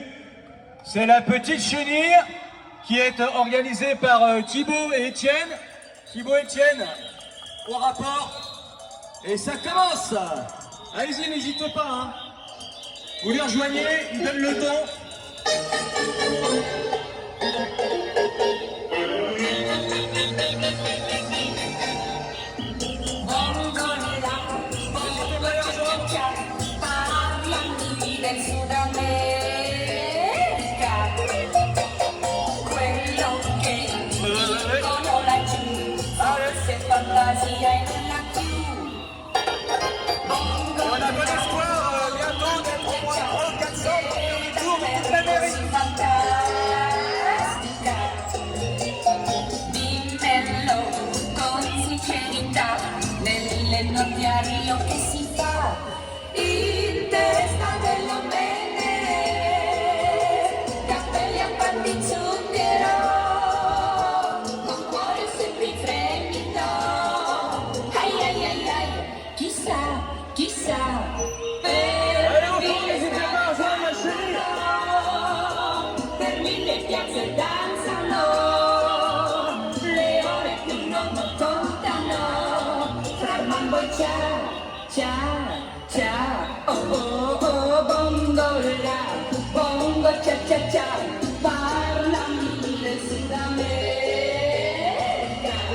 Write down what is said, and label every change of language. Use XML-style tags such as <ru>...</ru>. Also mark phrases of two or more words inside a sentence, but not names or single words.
<fr>C'est la petite chenille qui est organisée par Thibaut et Étienne. Thibaut et Étienne, au rapport. Et ça commence. Allez-y, n'hésitez pas. Hein. Vous les rejoignez, ils donnent le ton.</fr> <it>Del Sud America, quello che dicono laggiù, forse fantasia e nulla più. Bongo</it> <fr>On a bon espoir bientôt d'être au moins 300-400 pour faire le tour de toute l'Amérique.</fr> <it>fantastica, dimmelo con sincerità, nelle notti a Rio che si fa. In testa dello bene, cappelli a pan di zucchero, con cuore sempre in fremito. Ai ai ai ai, chissà, chissà, per mille piazze danzano, le ore più non contano, fra il mambo e cia, cia. Oh oh oh, bongo la, bongo cha cha cha, parlami del Sud America.</it>